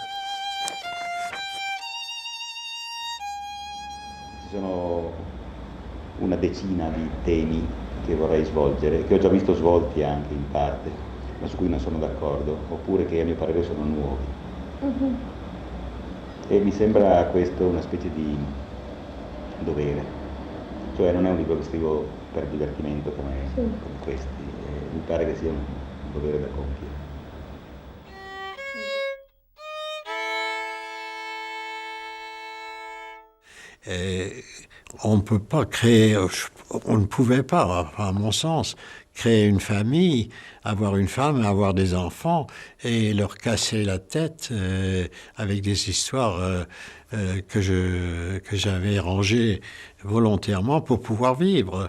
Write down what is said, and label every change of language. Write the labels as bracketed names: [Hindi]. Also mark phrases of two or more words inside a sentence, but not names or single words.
[Italian] Ci sono una decina di temi che vorrei svolgere, che ho già visto svolti anche in parte, ma su cui non sono d'accordo, oppure che a mio parere sono nuovi. E mi sembra questo una specie di dovere, cioè non è un libro che scrivo per divertimento come questi, mi pare che sia un dovere da compiere. [French] Et on ne peut pas créer, on ne pouvait pas, à mon sens, créer une famille, avoir une femme, avoir des enfants et leur casser la tête avec des histoires que j'avais rangées volontairement pour pouvoir vivre.